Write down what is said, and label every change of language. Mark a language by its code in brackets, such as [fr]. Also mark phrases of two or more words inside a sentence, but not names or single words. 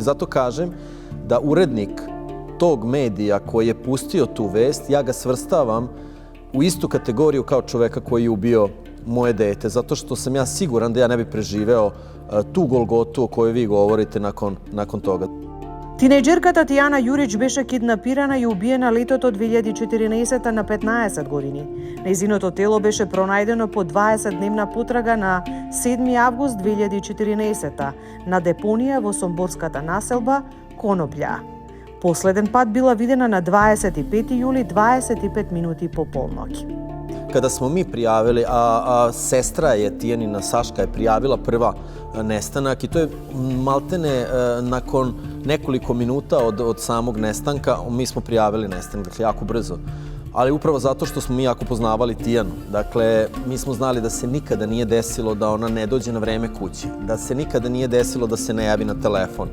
[sr] Zato kažem da urednik tog medija koji je pustio tu vest, ja ga svrstavam u istu kategoriju kao čoveka koji je ubio moje dete, zato što sam ja siguran da ja ne bi preživeo tu golgotu o kojoj vi govorite nakon toga. [mk] Тинејџерката Тијана Јурич беше киднапирана и убиена летото 2014 на 15 години. Нејзиното тело беше пронајдено по 20-дневна потрага на 7 август 2014 на депонија во сомборската населба Коноплја. Последен пат била видена на 25 јули 25 минути по полноќ. [sr] Kada smo mi prijavili, a sestra je Tijanina, Saška, je prijavila prva nestanak i to je maltene nakon nekoliko minuta od samog nestanka mi smo prijavili nestanak, dakle jako brzo. Ali upravo zato što smo mi jako poznavali Tijanu. Dakle, mi smo znali da se nikada nije desilo da ona ne dođe na vreme kući, da se nikada nije desilo da se ne javi na telefon.